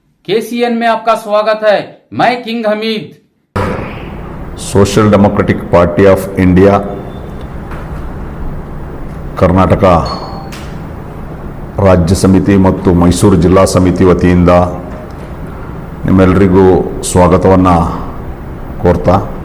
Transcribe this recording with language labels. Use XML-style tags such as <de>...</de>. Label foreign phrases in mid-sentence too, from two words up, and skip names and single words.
<hi>केसीएन में आपका स्वागत है। मैं किंग हमीद।</hi> <kn>ಸೋಷಿಯಲ್ ಡೆಮೊಕ್ರೆಟಿಕ್ ಪಾರ್ಟಿ ಆಫ್ ಇಂಡಿಯಾ ಕರ್ನಾಟಕ ರಾಜ್ಯ ಸಮಿತಿ ಮತ್ತು ಮೈಸೂರು ಜಿಲ್ಲಾ ಸಮಿತಿ ವತಿಯಿಂದ ನಿಮ್ಮೆಲ್ಲರಿಗೂ ಸ್ವಾಗತವನ್ನು ಕೋರ್ತಾ</kn>